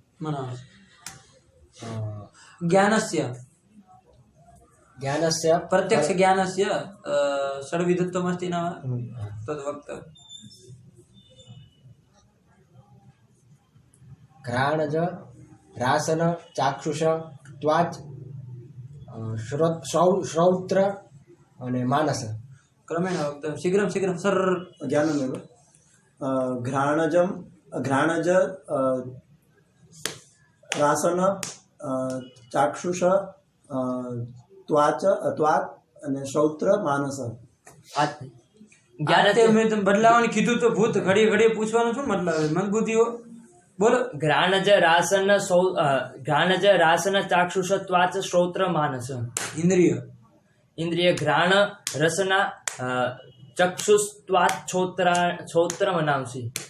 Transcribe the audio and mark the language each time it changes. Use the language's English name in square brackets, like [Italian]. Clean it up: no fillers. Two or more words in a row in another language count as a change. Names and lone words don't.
[Sanskrit] ज्ञानस्य प्रत्यक्ष ज्ञानस्य षड्विधत्वमस्ति न वा तद् वक्तव्यम्। घ्राणज रासन चाक्षुष त्वाच श्रौत्र અને માનસ क्रमेण वक्तव्यं शीघ्रं शीघ्रं सर् ज्ञानमेव घ्राणज रासन चाक्षुष ત્વાક અને श्रौत्र मानस [Gujarati] જ્ઞાન મેં તમે બદલાવાનું કીધું તો ભૂત ઘડીએ ઘડીએ પૂછવાનું શું મતલબ મંદબુદ્ધિઓ બોલો [Sanskrit] घ्राणज रासन चाक्षुष त्वाच श्रोत्र मानस इन्द्रिय घ्राण रसना चक्षुष त्वाच छोत्र मनावसी